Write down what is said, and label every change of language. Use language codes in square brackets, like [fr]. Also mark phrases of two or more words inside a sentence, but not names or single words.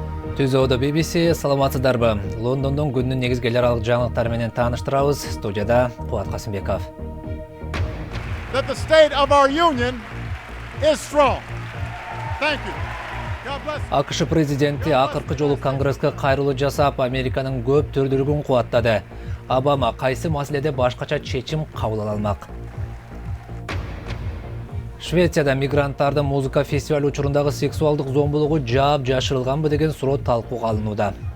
[ky] Түзөөдө BBC саламатсыздарбы. Лондондон күндүн негизгелер алык жаңылыктары менен тааныштырабыз. Студияда Кубат Касымбеков. [en] That the state of our union is strong. Thank you. God bless. [ky] АКШ президенти акыркы жолу Конгресске кайрылуу жасап, Американын көп түрдүүлүгүн кубаттады. Обама кайсы маселеде башкача чечим кабыл ала алмак? Швецияда мигранттардын музыка фестиваль учурундагы сексуалдык зомбулугу жаап жашырылганбы деген суроо талкууга алынууда.